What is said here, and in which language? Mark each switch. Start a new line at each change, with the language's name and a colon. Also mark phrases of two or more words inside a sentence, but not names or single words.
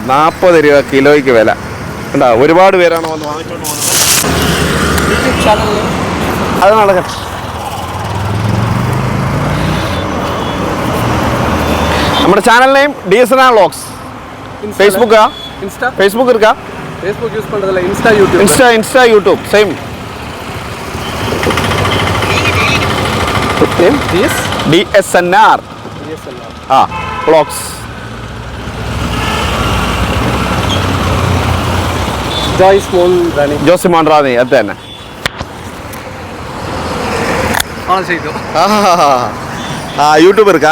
Malayalam: 40 രൂപ കിലോയ്ക്ക് വില ഉണ്ടോ? ഒരുപാട് പേരാണ് വന്ന് വാങ്ങിച്ചുകൊണ്ട് പോകുന്നത്. അത് നടക്കട്ടെ. നമ്മുടെ
English: channel name
Malayalam: DSNR വ്ളോഗ്സ്.
Tamil: ഫേസ്ബുക്ക് இருக்கா? Facebook யூஸ் பண்றதில்ல. இன்ஸ்டா யூடியூப்
English: same name.
Malayalam: DSNR വ്ളോഗ്സ്. ജോസ് മോൻറാണി അത് തന്നെ.
Tamil: യൂട്യൂബ് இருக்கா?